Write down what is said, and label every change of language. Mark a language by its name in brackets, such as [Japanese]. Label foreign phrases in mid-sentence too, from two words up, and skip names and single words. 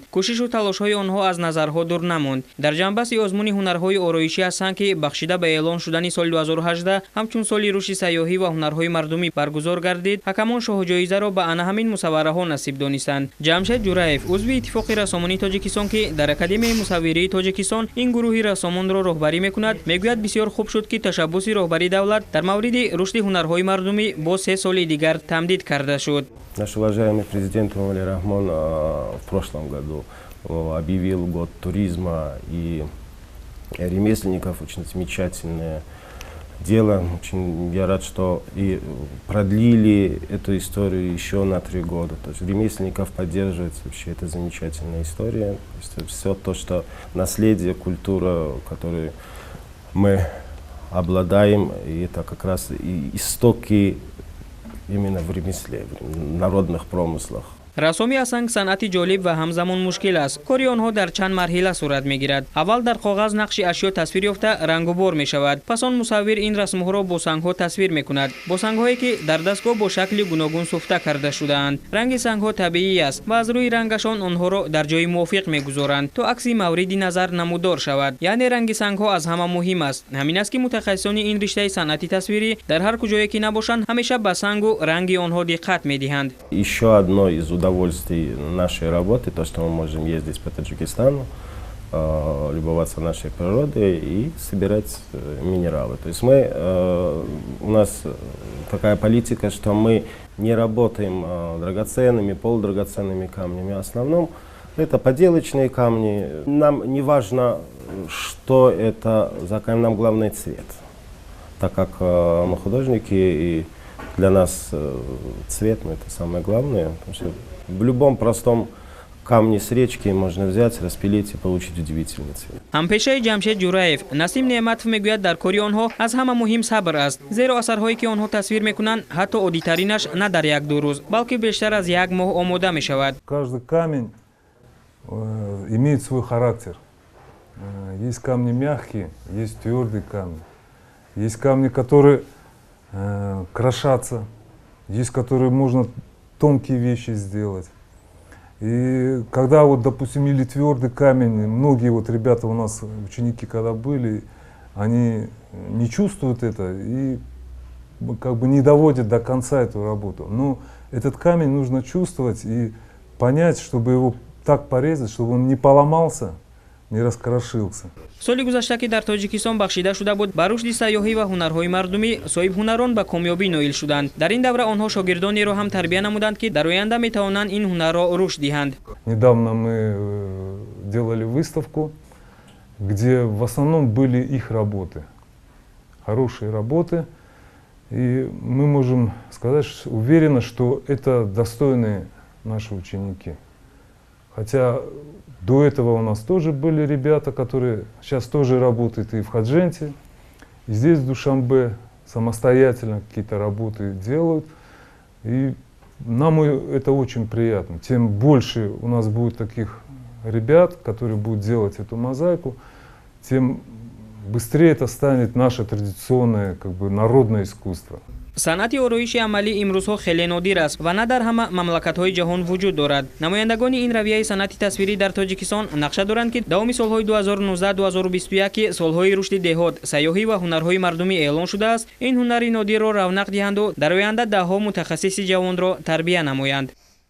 [Tajik] кӯшишу талошҳои онҳо аз назарҳо дур намонд. дар ҷанбаси озмуни ҳунарҳои ороиши аз санг ки бахшида ба эълон шудани соли 2018 ҳамчун соли рушди сайёҳӣ ва ҳунарҳои мардумӣ баргузор гардид, ҳакамон шоҳуҷоизаро ба ана ҳамин мусаввараҳо насиб донистанд. ҷамшед ҷураев, узви иттифоқи рассомонии тоҷикистон ки дар академияи мусаввирии тоҷикистон ин гурӯҳи рассомонро роҳбарӣ мекунад, мегӯяд бисёр хуб шуд ки ташаббуси роҳбари давлат дар мавриди рушди ҳунарҳои мардумӣ бо 3 соли дигар тамдид карда шуд. [Russian] Наш уважаемый президент Эмомали Рахмон в прошлом году объявил год туризма и ремесленников. Очень замечательное дело. Очень я рад, что и продлили эту историю еще на 3 года. То есть ремесленников поддерживается. Вообще это замечательная история. Все то, что наследие, культура, которой мы обладаем, и это как раз и истоки именно в ремесле, в народных промыслах. [Tajik] рассоми аз санг санъати ҷолиб ва ҳамзамон мушкил аст. кори онҳо дар чанд марҳила сурат мегирад. аввал дар коғаз нақши ашё тасвир ёфта рангубор мешавад. пас он мусаввир ин расмҳоро бо сангҳо тасвир мекунад, бо сангҳое ки дар дастгоҳ бо шакли гуногун суфта карда шудаанд. ранги сангҳо табиӣ аст ва аз рӯи рангашон онҳоро дар ҷои мувофиқ мегузоранд, то акси мавриди назар намудор шавад. яъне ранги сангҳо аз ҳама муҳим аст. ҳамин аст ки мутахассисони ин риштаи санъати тасвирӣ дар ҳар куҷое ки набошанд, ҳамеша ба сангу ранги онҳо диққат медиҳанд. [Russian] Еще одно из удовольствий нашей работы, то, что мы можем ездить по Таджикистану, любоваться нашей природой и собирать минералы. То есть у нас такая политика, что мы не работаем драгоценными, полудрагоценными камнями. В основном это поделочные камни. Нам не важно, что это за камень, нам главное цвет. Так как мы художники, и для нас цвет это самое главное. Потому что в любом простом камне с речки можно взять, распилить и получить удивительный цвет. [Tajik] ҳампешаи ҷамшед ҷураев Насим Неъматов мегӯяд дар кори онҳо аз ҳама муҳим сабр аст, зеро асарҳое ки онҳо тасвир мекунанд ҳатто оддитаринаш на дар 1-2 рӯз, балки бештар аз 1 моҳ омода мешавад. [Russian] Каждый камень имеет свой характер. Есть камни мягкие, есть твердые камни. Есть камни, которые крошатся, есть которые можно тонкие вещи сделать. И когда вот, допустим, или твердый камень, многие вот ребята у нас, ученики, когда были, они не чувствуют это и как бы не доводят до конца эту работу. Но этот камень нужно чувствовать и понять, чтобы его так порезать, чтобы он не поломался, не раскрошился. [Tajik] соли гузашта ки дар тоҷикистон бахшида шуда буд ба рушди сайёҳӣ ва ҳунарҳои мардумӣ, соҳибҳунарон ба камёбӣ ноил шуданд. дар ин давра онҳо шогирдонеро ҳам тарбия намуданд ки дар оянда метавонанд ин ҳунарро рушд диҳанд. [Russian] Недавно мы делали выставку, где в основном были их работы, хорошие работы, и мы можем сказать уверенно, что это достойные наши ученики. Хотя до этого у нас тоже были ребята, которые сейчас тоже работают и в Хадженте, и здесь в Душанбе самостоятельно какие-то работы делают. И нам это очень приятно. Тем больше у нас будет таких ребят, которые будут делать эту мозаику, тем быстрее это станет наше традиционное, как бы, народное искусство. [Tajik] санъати ороиши амалӣ имрӯзҳо хеле нодир аст ва на дар ҳама мамлакатҳои ҷаҳон вуҷуд дорад. намояндагони ин равияи санъати тасвирӣ дар тоҷикистон нақша доранд ки давоми солҳои 2019-2021 ки солҳои рушди деҳот, сайёҳӣ ва ҳунарҳои мардумӣ эълон шудааст, ин ҳунари нодирро равнақ диҳанду дар оянда даҳҳо мутахассиси ҷавонро тарбия намоянд.